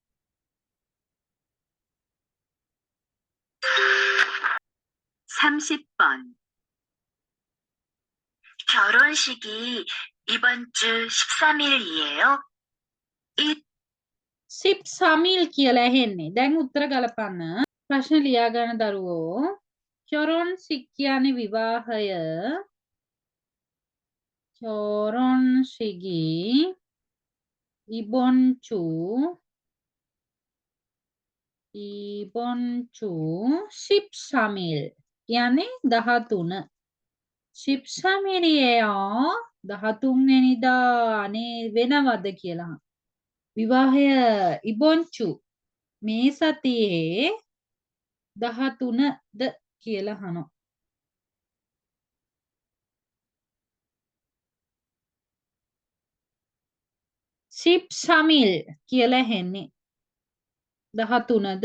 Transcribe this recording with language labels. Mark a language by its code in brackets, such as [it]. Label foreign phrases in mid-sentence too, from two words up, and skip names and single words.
[ko] 30번. 결혼식이 이번 주 13일이에요? [si] 13일 කියලා ඇහෙන්නේ. දැන් උත්තර ගලපන්න. ප්‍රශ්න ලියා ගන්න දරුවෝ. 결혼식 කියන්නේ විවාහය. [ko] 결혼식이 이번 주 13일 කියන්නේ 13 13일이에요. [si] 13 වෙනිදා අනේ වෙනවද කියලා. විවාහය [ko] 이번 주 [si] මේ සතියේ 13ද කියලා අහනවා. 13일 කියලා ඇහෙන්නේ. 13ද.